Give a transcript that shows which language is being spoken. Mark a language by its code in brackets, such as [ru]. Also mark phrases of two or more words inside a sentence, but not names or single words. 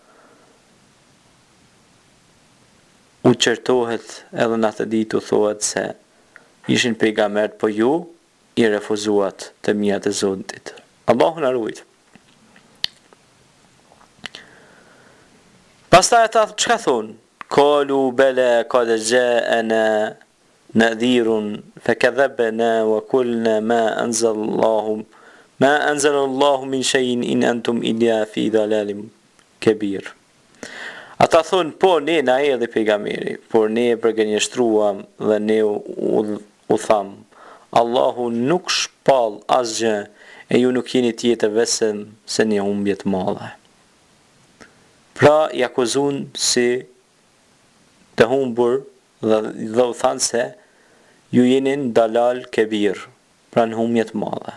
[sq] u qërtohet edhe në atë ditë u thohet se ishin pejgambert, po ju i refuzuat të mijat e Zotit. Allahu na ruaj. Pastaj ata çka thonë? [ar] قالوا بلى قد جاءنا نذير فكذبنا وقلنا ما أنزل الله من شيء إن أنتم إلا في ضلال كبير. [sq] Ata thonë, po ne na erdhi pejgamberi, por ne e përgënjeshtruam dhe ne u tham, Allahu nuk shpall asgjë e ju nuk jeni tjetër vetëm se një humbje të madhe. Pra i akuzun si të humbur dhe u thanë se ju jeni në [ar] ضلال كبير, [sq] pra në humbje të madhe.